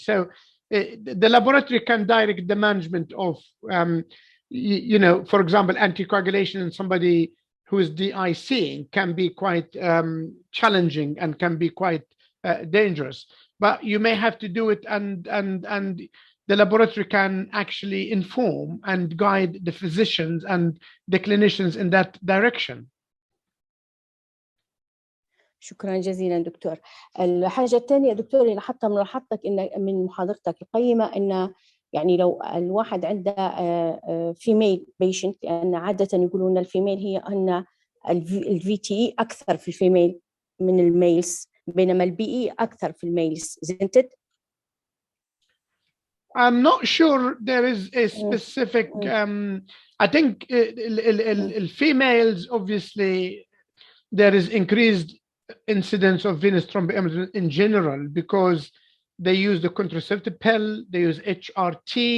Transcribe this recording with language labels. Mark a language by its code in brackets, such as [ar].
[en] So the laboratory can direct the management of, for example, anticoagulation in somebody who is DICing can be quite challenging and can be quite dangerous. But you may have to do it, and the laboratory can actually inform and guide the physicians and the clinicians in that direction. [ar] شكرا جزيلا دكتور. الحاجة الثانية دكتور اللي لاحظتها من ملاحظتك من محاضرتك القيمة، إن يعني لو الواحد عنده فيميل بيشنت، لأن عادة يقولون الفيميل هي أن الVTE أكثر في الفيميل من الميلز، بينما الBE أكثر في الميلز. [en] Isn't it? I'm not sure there is a specific. I think females, obviously, there is increased incidence of venous thromboembolism in general because they use the contraceptive pill, they use HRT.